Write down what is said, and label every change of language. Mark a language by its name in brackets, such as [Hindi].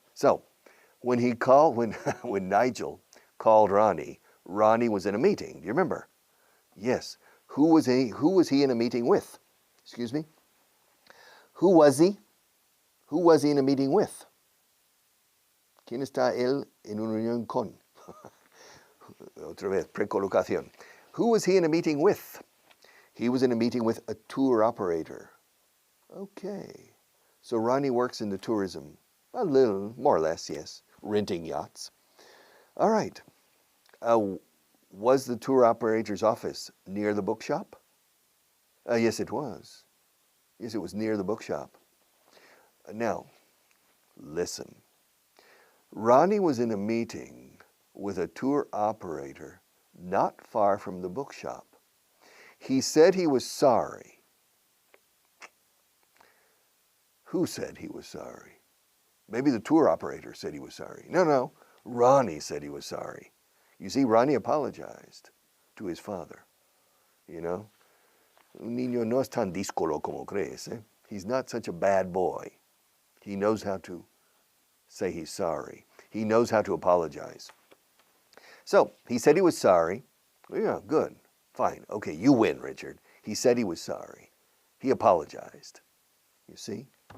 [English] So, when Nigel called Ronnie, Ronnie was in a meeting. Do you remember? Yes. Who was he in a meeting with? Excuse me? Who was he? Who was he in a meeting with? [Spanish] ¿Quién está él en una reunión con? Otra vez, precolocación. [English] Who was he in a meeting with? He was in a meeting with a tour operator. Okay. So Ronnie works in the tourism. A little, more or less, yes. Renting yachts. All right. Was the tour operator's office near the bookshop? Yes, it was. Yes, it was near the bookshop. Now, listen. Ronnie was in a meeting with a tour operator not far from the bookshop. He said he was sorry. Who said he was sorry? Maybe the tour operator said he was sorry. No. Ronnie said he was sorry. You see, Ronnie apologized to his father. You know? [Spanish] Un niño no es tan díscolo como crees. [English] Eh? He's not such a bad boy. He knows how to say he's sorry. He knows how to apologize. So, he said he was sorry. Yeah, good. Fine. Okay, you win, Richard. He said he was sorry. He apologized. You see?